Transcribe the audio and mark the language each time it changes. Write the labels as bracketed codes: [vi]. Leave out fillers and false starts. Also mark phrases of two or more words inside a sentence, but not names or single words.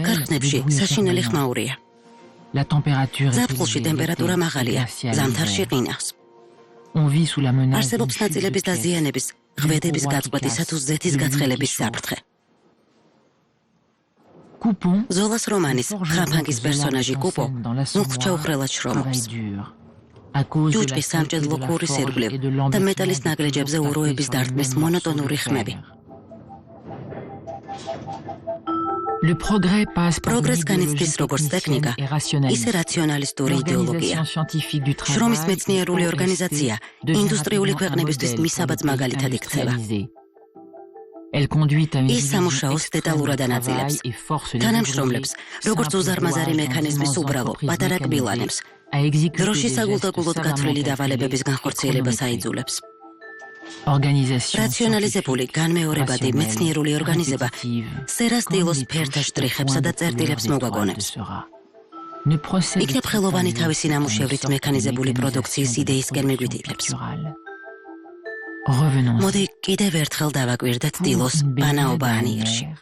[fr] nouvelles, [ka] ქარხნებში [fr] le bruit est [ka] საშინელი [fr] permanent. [ka] ხმაურია. [fr] La température est [ka] ზაფხულში [fr] élevée, [ka] ტემპერატურა [fr] l'été, [ka] მაღალია, [fr] glaciale [ka] ზამთარში [fr] l'hiver. [ka] ყინავს. [fr] On vit sous la menace d'une [ka] არსებობს [fr] chute de [ka] ნაწილების [fr] pièces. [ka] დაზიანების, ღვედების გაწყვეტისა თუ ზეთის გაცხელების საფრთხე. [fr] Coupon, [ka] ზოლას რომანის ხაფანგის პერსონაჟი კუპო მუხჩა უხრელად შრომობს. ჯუჯყის სამჭედლო ქურის ირგვლივ და მეტალის ნაგრეჯებზე უროების დარტყმის მონოტონური ხმები. [fr] Le progrès passe par une [ka] პროგრესს განიცდის [fr] idéologie [ka] როგორც ტექნიკა, [fr] technicienne et [ka] ისე [fr] rationaliste. [ka] რაციონალისტური იდეოლოგია. [fr] L'organisation scientifique du travail [ka] შრომის [fr] et [ka] მეცნიერული [fr] du [ka] ორგანიზაცია [fr] progrès devient [ka] ინდუსტრიული [fr] rapidement [ka] ქვეყნებისთვის [fr] un modèle [ka] მისაბაძ [fr] pour les [ka] მაგალითად [fr] pays [ka] იქცევა. [fr] industrialisés. Elle conduit à une [ka] ის [fr] division [ka] სამუშაოს [fr] extrême [ka] დეტალურად [fr] du [ka] ანაწილებს. [fr] travail et force les [ka] თანამშრომლებს, [fr] ouvriers, [ka] როგორც [fr] simples [ka] უზარმაზარი [fr] rouages [ka] მექანიზმის [fr] dans des [ka] უბრალო [fr] entreprises [ka] პატარა კბილანებს, [fr] mécanisées, à exécuter [ka] დროში [fr] des [ka] საგულდაგულოდ [fr] gestes [ka] გათვლილი [fr] savamment [ka] დავალებების [fr] calculés et [ka] განხორციელებას [fr] chronométrés. [ka] აიძულებს. რაციონალიზებული განმეორებადი მეცნიერული ორგანიზება სერას დილოს ფერთა შტრიხებსა და წერტილებს მოგვაგონებს. იქნებ ხელოვანი თავისი ნამუშევრით მექანიზებული პროდუქციის იდეისკენ მიგვითითებს. მოდი კიდევ ერთხელ დავაკვირდეთ დილოს ბანაობა ანიერში.